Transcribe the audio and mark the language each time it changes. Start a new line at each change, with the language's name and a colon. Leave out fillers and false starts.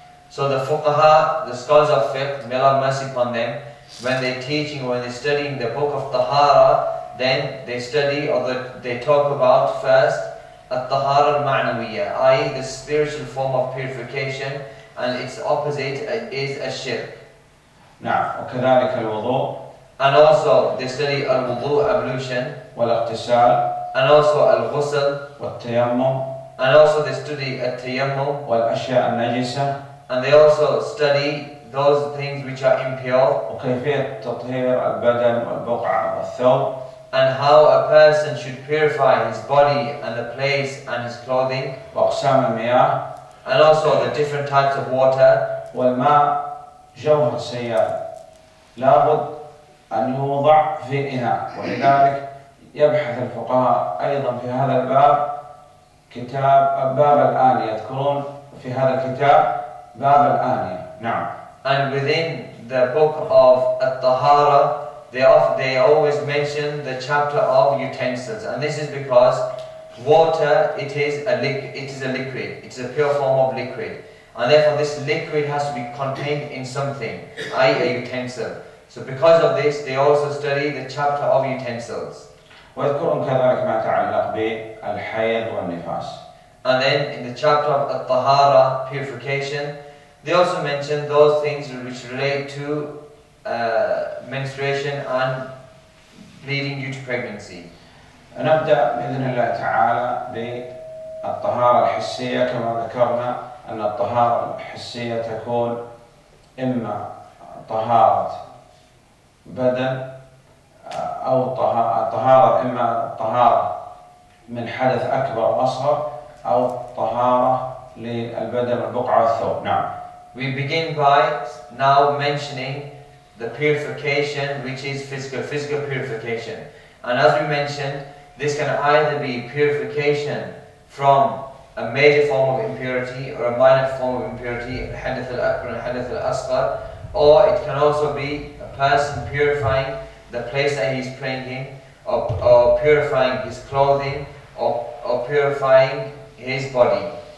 English: So the fuqaha, the scholars of fiqh, may Allah have mercy upon them, when they're teaching or when they're studying the book of tahara, then they study or they talk about first
Arabic: الطهارة المعنوية, i.e.
English: the spiritual form of purification, and its opposite is الشرك.
Arabic: نعم. وكذلك الوضوء.
English: And also they study الوضوء, ablution.
Arabic: والاغتسال.
English: And also الغسل.
Arabic: والتيمم.
English: And also they study التيمم.
Arabic: والأشياء النجسة.
English: And they also study those things which are impure.
Arabic: وكيفية تطهير البدن والبقعة والثوب.
English: And how a person should purify his body and the place and his clothing.
Arabic: وأقسام المياه.
English: And also the different types of water.
Arabic: والماء جوهر سيال لابد أن يوضع في إناء، ولذلك يبحث الفقهاء أيضا في هذا الباب باب الآنية، يذكرون في هذا الكتاب باب الآنية. نعم.
English: And within the book of At-Tahara, they always mention the chapter of utensils, and this is because water, it is a liquid, it's a pure form of liquid, and therefore this liquid has to be contained in something, i.e. a utensil. So because of this, they also study the chapter of utensils.
Arabic: ويذكرون كذلك ما يتعلق بالحيض والنفاس.
English: And then in the chapter of At-Tahara, purification, they also mention those things which relate to menstruation and bleeding due to pregnancy.
Arabic: نبدأ بإذن الله تعالى بالطهارة الحسية. كما ذكرنا أن الطهارة الحسية تكون إما طهارة بدن أو طهارة، إما طهارة من حدث أكبر وأصغر أو طهارة للبدن والبقعة والثوب. نعم.
English: We begin by now mentioning the purification which is physical purification. And as we mentioned, this can either be purification from a major form of impurity or a minor form of impurity,
Arabic: الحدث الأكبر
English: and
Arabic: الحدث الأصغر,
English: or it can also be a person purifying the place that he is praying in, or purifying his clothing, or purifying his body.